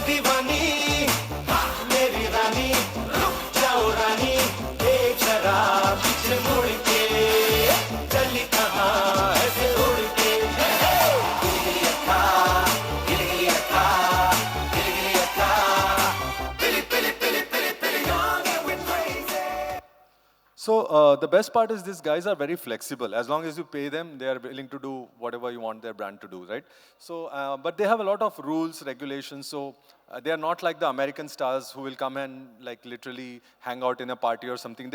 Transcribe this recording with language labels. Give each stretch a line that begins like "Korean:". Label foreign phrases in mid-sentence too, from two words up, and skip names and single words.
Hindi: दीवानी मेरी रानी रुक जाओ रानी एक ज़रा पीछे मुड़ के चली कहाँ ऐसे उड़ के गिली गिली अक्का गिली गिली अक्का गिली गिली अक्का पिली पिली पिली पिली पिली
English: young and we're crazy. So the best part is these guys are very flexible. As long as you pay them, they are willing to do whatever you want their brand to do, right? So, but they have a lot of rules, regulations. So they are not like the American stars who will come and like literally hang out in a party or something.